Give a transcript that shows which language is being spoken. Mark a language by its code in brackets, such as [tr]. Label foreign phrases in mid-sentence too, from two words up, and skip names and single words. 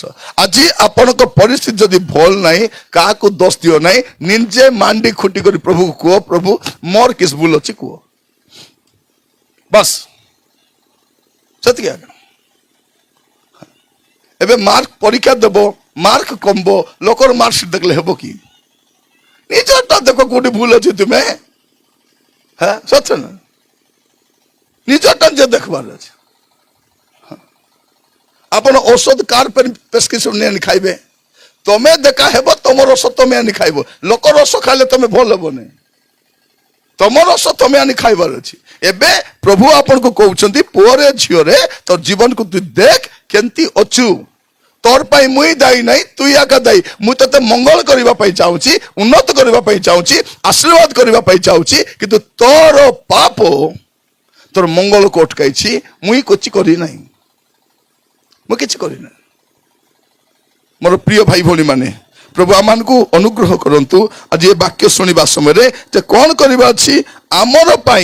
[or] ଆଜି ଆପଣଙ୍କ ପରିସ୍ଥିତି ଯଦି ଭଲ ନାହିଁ, କାହାକୁ ଦୋଷ ଦିଅ ନାହିଁ, ନିଜେ ମାଣ୍ଡି ଖୁଟି କରି ପ୍ରଭୁକୁ କୁହ, ପ୍ରଭୁ ମୋର କିସ୍ ଭୁଲ ଅଛି କୁହ, ବାସ୍ ସେତିକି ଆଜ୍ଞା। ଏବେ ମାର୍କ ପରୀକ୍ଷା ଦେବ, ମାର୍କ କମବ, ଲୋକର ମାର୍କସିଟ୍ ଦେଖିଲେ ହେବ କି? ନିଜଟା ଦେଖ କୋଉଠି ଭୁଲ ଅଛି ତୁମେ, [bn] হ্যাঁ সত্য না, নিজটা যে দেখবার আছে। [or] ଆପଣ ଔଷଧ କାହାର ପ୍ରେସକ୍ରିପସନ ନେଇ ଆଣି ଖାଇବେ, ତମେ ଦେଖା ହେବ, ତମ ରସ ତମେ ଆଣି ଖାଇବ। ଲୋକ ରସ ଖାଇଲେ ତମେ ଭଲ ହେବ ନାହିଁ, ତମ ରସ ତମେ ଆଣି ଖାଇବାର ଅଛି। ଏବେ ପ୍ରଭୁ ଆପଣଙ୍କୁ କହୁଛନ୍ତି, ପୁଅରେ ଝିଅରେ ତୋ ଜୀବନକୁ ତୁ ଦେଖ କେମିତି ଅଛୁ, ତୋର ପାଇ ମୁଇ ଦାୟୀ ନାଇ, ତୁଇ ଏକା ଦାୟୀ। ମୁଁ ତତେ ମଙ୍ଗଳ କରିବା ପାଇଁ ଚାହୁଁଛି, ଉନ୍ନତ କରିବା ପାଇଁ ଚାହୁଁଛି, ଆଶୀର୍ବାଦ କରିବା ପାଇଁ ଚାହୁଁଛି, କିନ୍ତୁ ତୋର ପାପ ତୋର ମଙ୍ଗଳକୁ ଅଟକାଇଛି। ମୁଇଁ କିଛି କରିନାହିଁ, ମୁଁ କିଛି କରିନାହିଁ। ମୋର ପ୍ରିୟ ଭାଇ ଭଉଣୀ ମାନେ, ପ୍ରଭୁ ଆମମାନଙ୍କୁ ଅନୁଗ୍ରହ କରନ୍ତୁ ଆଜି ଏ ବାକ୍ୟ ଶୁଣିବା ସମୟରେ ଯେ କ'ଣ କରିବା ଅଛି ଆମର ପାଇଁ।